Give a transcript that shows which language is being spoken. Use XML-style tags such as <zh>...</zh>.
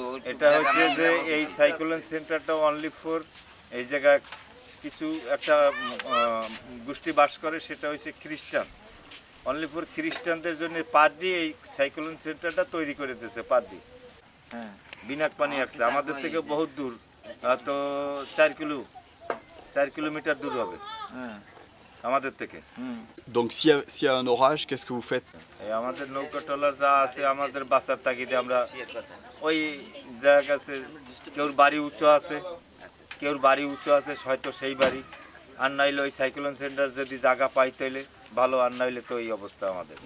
<bn>এটা হচ্ছে যে এই সাইক্লোন সেন্টারটা</bn> <en>only for</en> <bn>এই জায়গায় কিছু একটা গোষ্ঠী বাস করে, সেটা হচ্ছে খ্রিস্টান।</bn> <en>only for</en> <bn>খ্রিস্টানদের জন্য পাদ্রি এই সাইক্লোন সেন্টারটা তৈরি করে দিয়েছে। পাদ্রি বিনাক পানি আসছে আমাদের থেকে বহুত দূর, তো 4 কিলোমিটার দূর হবে আমাদের থেকে।</bn> <fr>Donc s'il y a un orage, qu'est-ce que vous faites?</fr> <bn>আমাদের নৌকা ট্রলার যা আছে, আমাদের বাঁচার তাগিদে আমরা ওই জায়গা আছে, কেউর বাড়ি উঁচু আছে হয়তো সেই বাড়ি, আর নাইলে ওই সাইক্লোন সেন্টার যদি জায়গা পাই তাইলে ভালো, আর নাইলে তো এই অবস্থা আমাদের।</bn>